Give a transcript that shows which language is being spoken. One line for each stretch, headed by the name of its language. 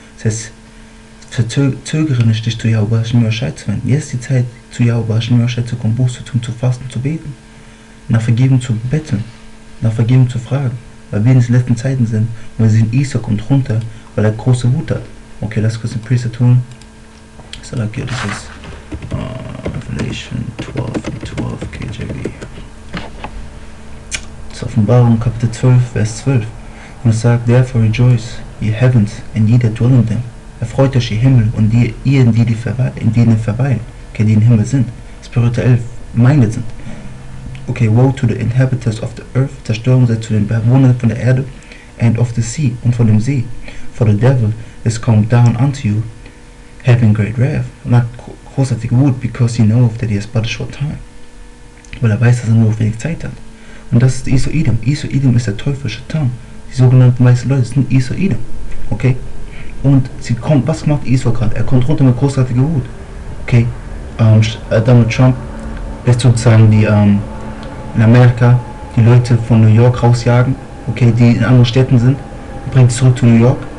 German: Das heißt, zögere nicht, dich zu Yahweh Bashim Yahushua zu wenden. Jetzt ist die Zeit, zu Yahweh Bashim Yahushua zu kommen, Buß zu tun, zu fasten, zu beten, nach Vergebung zu betteln, nach Vergebung zu fragen. Weil wir in den letzten Zeiten sind, und wir sehen, Esau kommt runter, weil er große Wut hat. Okay, lass kurz den Priester tun.
English: So, like, this is Revelation 12 and 12 KJV.
German: Das ist Offenbarung Kapitel 12, Vers 12. Und es sagt,
English: therefore rejoice, ye heavens, and ye that dwell in them.
German: Erfreut euch, ihr Himmel, und ihr, in denen verweilen, okay, die im Himmel sind, spirituell minded sind. Okay,
English: woe to the inhabitants of the earth,
German: Zerstörung sei zu den Bewohnern von der Erde,
English: and of the sea,
German: und von dem See.
English: For the devil is come down unto you, having great wrath,
German: und hat großartige Wut,
English: because he knoweth that he has but a short time.
German: Weil er weiß, dass er nur wenig Zeit hat. Und das ist Esau-Edom. Esau-Edom ist der teuflische Tarn. Die sogenannten weißen Leute sind Esau-Edom. Okay? Und sie kommt, was macht Esau gerade? Er kommt runter mit großartiger Wut. Okay? Donald Trump lässt sozusagen die, in Amerika die Leute von New York rausjagen, okay, die in anderen Städten sind, bringt zurück zu New York.